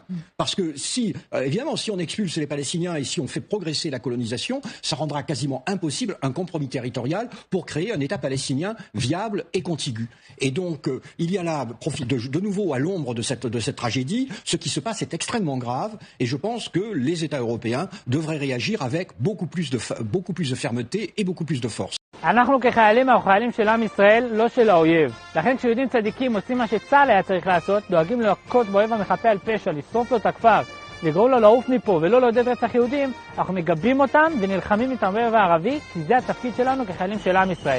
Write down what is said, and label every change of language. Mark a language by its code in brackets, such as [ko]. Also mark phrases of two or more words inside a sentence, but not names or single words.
[fr] Parce que évidemment, si on expulse les Palestiniens et si on fait progresser la colonisation, ça rendra quasiment impossible un compromis territorial pour créer un État palestinien viable et contigu. Et donc, il y a là, de nouveau à l'ombre de cette tragédie, ce qui se passe est extrêmement grave et je pense que les États européens devraient réagir avec beaucoup plus de fermeté et beaucoup plus de force. [he] אנחנו כחיילים החיילים של עם ישראל, לא של האויב. לכן כשיהודים צדיקים עושים מה שצה"ל היה צריך לעשות, דואגים להכות באויב המחפה על פשע, לשרוף לו את הכפר, לגרום לו לעוף מפה ולא לעודד רצח יהודים, אנחנו מגבים אותם ונלחמים איתם באויב הערבי, כי זה התפקיד שלנו כחיילים של עם ישראל.